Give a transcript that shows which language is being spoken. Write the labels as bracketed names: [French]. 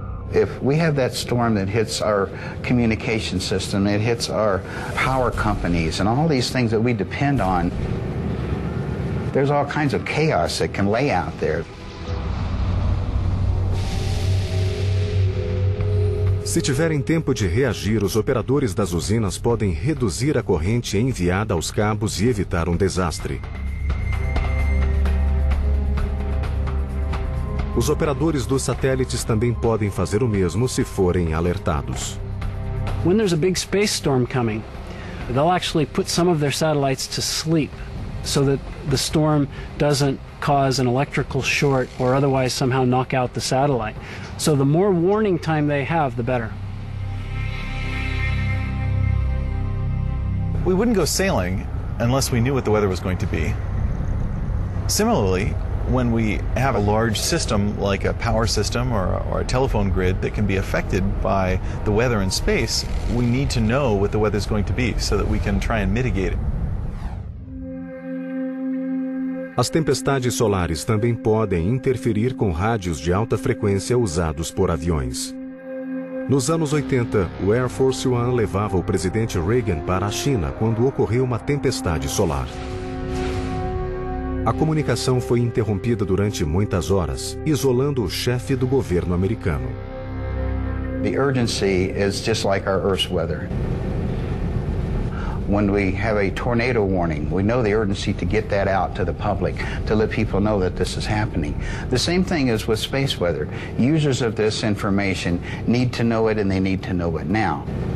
[English] If we have that storm that hits our communication system, it hits our power companies and all these things that we depend on, there's all kinds of chaos that can lay out there. [Portuguese] Se tiverem tempo de reagir, os operadores das usinas podem reduzir a corrente enviada aos cabos e evitar um desastre. Os operadores dos satélites também podem fazer o mesmo se forem alertados. [English] When there's a big space storm coming, they'll actually put some of their satellites to sleep so that the storm doesn't cause an electrical short or otherwise somehow knock out the satellite. So the more warning time they have, the better. We wouldn't go sailing unless we knew what the weather was going to be. Similarly, when we have a large system like a power system or a telephone grid that can be affected by the weather in space, we need to know what the weather is going to be so that we can try and mitigate it. [Portuguese] As tempestades solares também podem interferir com rádios de alta frequência usados por aviões. Nos anos 80, o Air Force One levava o presidente Reagan para a China quando ocorreu uma tempestade solar. A comunicação foi interrompida durante muitas horas, isolando o chefe do governo americano. [English] The urgency is just like our Earth's weather. When we have a tornado warning, we know the urgency to get that out to the public, to let people know that this is happening. The same thing is with space weather. Users of this information need to know it, and they need to know it now.